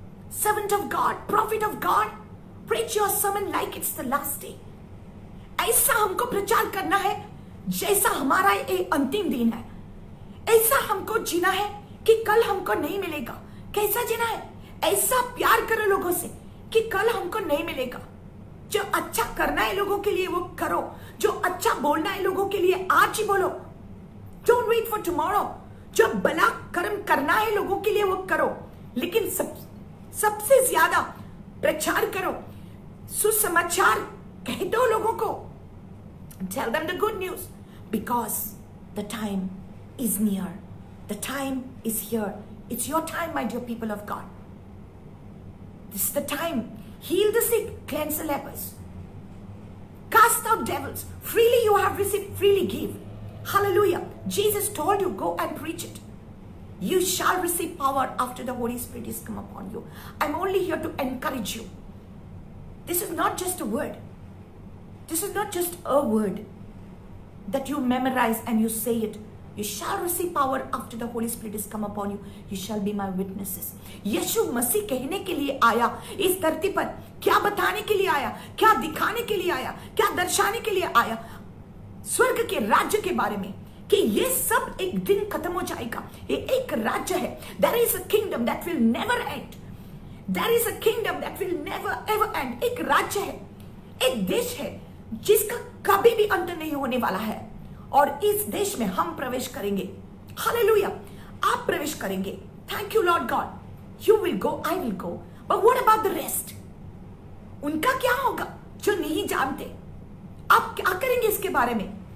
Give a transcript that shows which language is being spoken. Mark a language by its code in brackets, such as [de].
[en] Servant of God, prophet of God, preach your sermon like it's the last day. [hi] ऐसा हमको प्रचार करना है जैसा हमारा ये अंतिम दिन है। ऐसा हमको जीना है कि कल हमको नहीं मिलेगा। कैसा जीना है? ऐसा प्यार करो लोगों से कि कल हमको नहीं मिलेगा। जो अच्छा करना है लोगों के लिए वो करो, जो अच्छा बोलना है लोगों के लिए आज ही बोलो। [en] Don't wait for tomorrow. [hi] जो भला कर्म करना है लोगों के लिए वो करो, लेकिन सबसे ज्यादा प्रचार करो, सुसमाचार कह दो लोगों को। [en] Tell them the good news, because the time is near. The time is here. It's your time, my dear people of God. This is the time. Heal the sick, cleanse the lepers, cast out devils. Freely you have received, freely give. Hallelujah. Jesus told you, go and preach it. You shall receive power after the Holy Spirit is come upon you. I'm only here to encourage you. This is not just a word. This is not just a word that you memorize and you say it. You shall receive power after the Holy Spirit is come upon you. You shall be my witnesses. [hi] यीशु मसीह कहने के लिए आया इस धरती पर। क्या बताने के लिए आया? क्या दिखाने के लिए आया? क्या दर्शाने के लिए आया? स्वर्ग के राज्य के बारे में, कि ये सब एक दिन खत्म हो जाएगा। ये एक राज्य है। [en] There is a kingdom that will never end. There is a kingdom that will never ever end. [hi] एक राज्य है, एक देश है जिसका कभी भी अंत नहीं होने वाला है, और इस देश में हम प्रवेश करेंगे। हालेलुया। आप प्रवेश करेंगे। [en] Thank you Lord God. You will go, I will go, but what about the rest? [hi] उनका क्या होगा जो नहीं जानते? आप क्या करेंगे इसके बारे में?